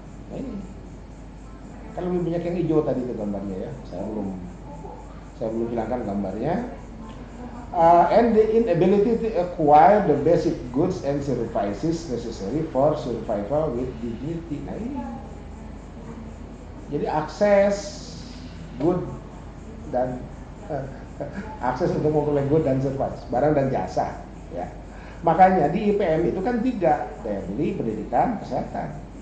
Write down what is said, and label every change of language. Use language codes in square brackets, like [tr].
[id] Nah, ini kan lebih banyak yang hijau tadi itu gambarnya ya, saya belum hilangkan gambarnya. [en] And the inability to acquire the basic goods and services necessary for survival with dignity. [id] Nah, ini jadi akses good dan akses untuk memperoleh good dan service, barang dan jasa, ya. Makanya di IPM itu kan 3, daya beli, pendidikan, kesehatan.